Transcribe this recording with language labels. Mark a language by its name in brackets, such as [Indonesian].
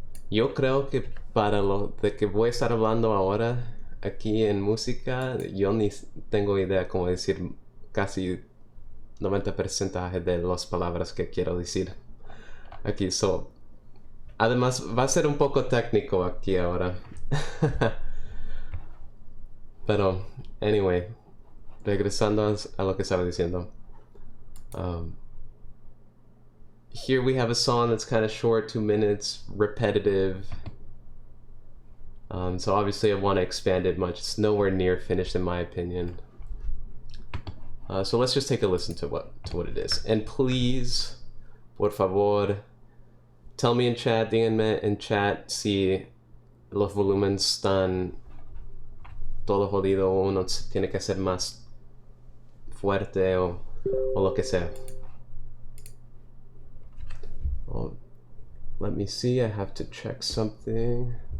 [Spanish] Yo creo que para lo de que voy a estar hablando ahora aquí en música, yo ni tengo idea cómo decir casi 90% de las palabras que quiero decir aquí. Además va a ser un poco técnico aquí ahora. Pero, anyway, regresando a lo que estaba diciendo. [English] Here we have a song that's kind of short, 2 minutes, repetitive. So obviously I want to expand it much. It's nowhere near finished in my opinion. So let's just take a listen to what it is. And please, [Spanish] por favor, [English] tell me in chat, [Spanish] díganme en chat si los volúmenes están todo jodido o uno tiene que ser más fuerte o lo que sea. [English] Well, let me see, I have to check something.